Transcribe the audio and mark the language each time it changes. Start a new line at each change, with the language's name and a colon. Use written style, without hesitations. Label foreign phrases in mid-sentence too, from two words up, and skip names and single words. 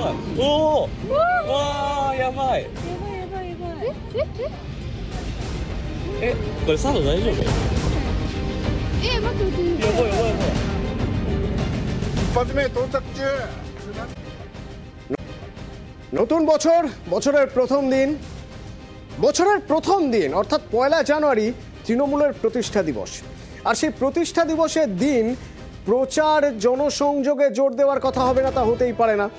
Japanese: おおわーやばいえこれサード大丈夫や待って待ってばいやばいやばい一発目到着中。
Bangla: নতুন বছরের প্রথম দিন অর্থাৎ 1 জানুয়ারি তৃণমূলের প্রতিষ্ঠা দিবস। আর সেই প্রতিষ্ঠা দিবসের দিন প্রচার জনসংযোগে জোর দেওয়ার কথা হবে না তা হতেই পারে না।